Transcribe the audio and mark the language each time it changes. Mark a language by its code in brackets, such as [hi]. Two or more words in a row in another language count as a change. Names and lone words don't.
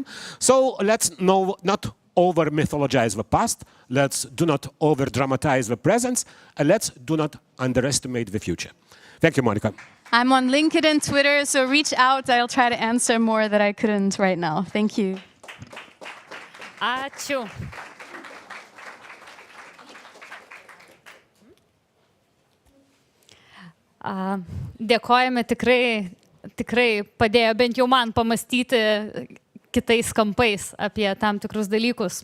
[en] So let's not over-mythologize the past, let's do not over-dramatize the present, and let's do not underestimate the future. Thank you, Monica. I'm on LinkedIn, Twitter, so reach out. I'll try to answer more that I couldn't right now. Thank you. [lt] Ačiū. Dėkojame, tikrai padėjo bent jau man pamastyti kitais kampais apie tam tikrus dalykus.